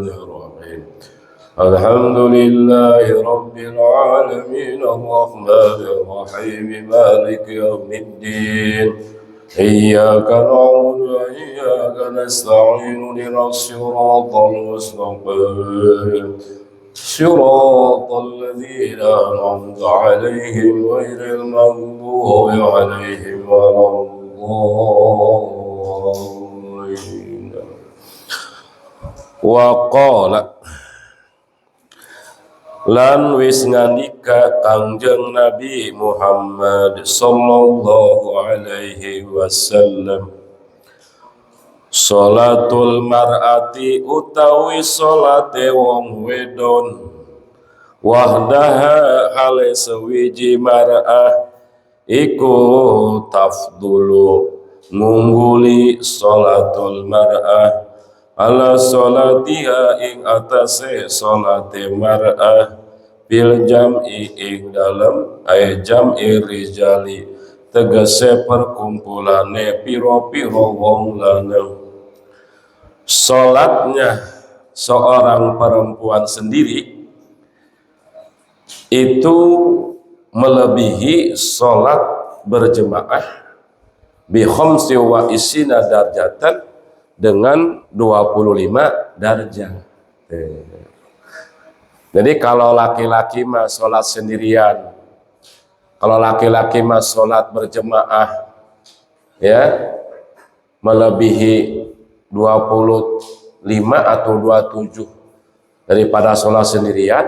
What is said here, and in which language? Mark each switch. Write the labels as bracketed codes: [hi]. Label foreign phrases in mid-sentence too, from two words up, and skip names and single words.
[ar] الرحيم الحمد لله رب العالمين الرحمن الرحيم مالك يوم الدين إياك نعبد وإياك نستعين اهدنا الصراط المستقيم صراط الذين أنعمت عليهم غير المغضوب عليهم ولا الضالين. [jv] Waqala lan wis ngandika Kangjeng Nabi Muhammad [ar] صلى الله عليه وسلم, صلاة المرأة [jv] utawi sholate wong wedon, wahdaha hale sewiji mar'ah iku tafdulu ngungguli [ar] صلاة المرأة على صلاتها [jv] ing atase sholate mar'ah [ar] بالجمع [jv] ing dalam [ar] جمع رجال [jv] tegese perkumpulane piro-piro wong lanang. [id] Sholatnya seorang perempuan sendiri itu melebihi sholat berjemaah [ar] بخمس وعشرين درجة [id] dengan 25 darjah. Jadi kalau laki-laki mah sholat sendirian, kalau laki-laki mah sholat berjemaah ya melebihi 25 atau 27 daripada sholat sendirian.